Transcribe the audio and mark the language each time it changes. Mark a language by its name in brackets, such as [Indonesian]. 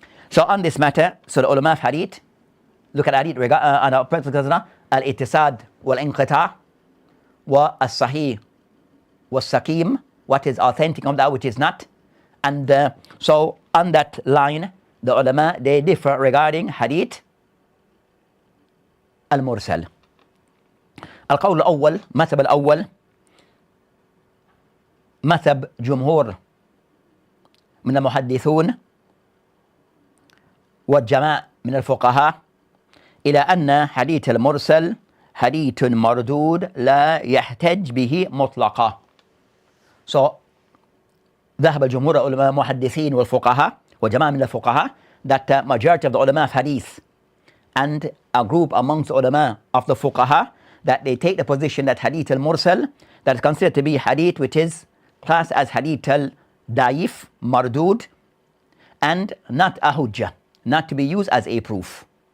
[English] So on this matter, so the ulama of hadith look at hadith regarding al-ittisad wal-inqita' wa as-sahih was-sakim, what is authentic of that which is not. And so on that line, the ulama, they differ regarding hadith المرسل. [Arabic] القول الأول مذهب الأول مذهب جمهور من المحدثون والجماعة من الفقهاء إلى أن حديث المرسل حديث مردود لا يحتج به مطلقا. [English] So [Arabic] ذهب جمهور العلماء المحدثين والفقهاء وجماعة من الفقهاء [English] that majority of the ulama of hadith and a group amongst the ulama of the fuqaha, that they take the position that hadith al-mursal, that is considered to be hadith which is classed as hadith al-daif, mardud, and not a hujjah, not to be used as a proof.